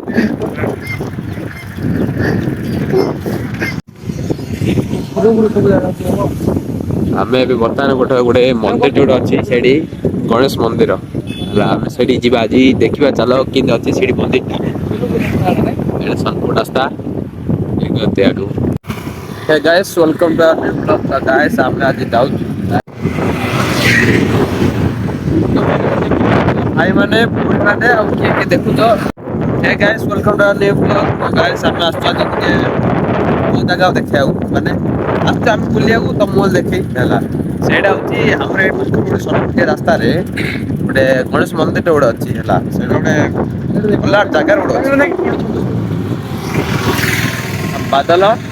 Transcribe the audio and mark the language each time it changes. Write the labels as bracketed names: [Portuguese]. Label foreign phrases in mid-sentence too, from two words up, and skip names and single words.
[Odia] ଆମେ ଏବେ ବର୍ତ୍ତମାନ ଗୋଟେ ମନ୍ଦିର ଯୋଉଟା ଅଛି ସେଠି ଗଣେଶ ମନ୍ଦିର ହେଲା ଆମେ ସେଠି ଯିବା ଆଜି ଦେଖିବା ଚାଲ କେମିତି ଅଛି ସେଠି ମନ୍ଦିରଟା ଏଇଟା ସୋନପୁର ରାସ୍ତା ଆଗକୁ [English] Hey guys, welcome to our new vlog. [Odia] Guys, ଆମେ ଆଜି ଯାଉଛୁ ଭାଇ ମାନେ ଭଉଣୀ ମାନେ ଆଉ କିଏ କିଏ ଦେଖୁଛ [English] Hey guys, welcome to our new vlog. [Odia] Guys, ଆମେ ଆସିଛୁ ଆଜି ଟିକେ ମୋ ଜାଗା ଦେଖିବାକୁ ମାନେ ଆସିଛୁ ଆମେ ବୁଲିବାକୁ ତ ମୁଁ ଦେଖେଇ ହେଲା ସେଇଟା ହଉଛି ଆମର ଏଇ ପାଖରେ ସୋନପୁର ରାସ୍ତାରେ ଗୋଟେ ଗଣେଶ ମନ୍ଦିରଟେ ଗୋଟେ ଅଛି ହେଲା ସେଇଟା ଗୋଟେ ଭଲ ଜାଗାରେ ଗୋଟେ ଅଛି ବାଦଲ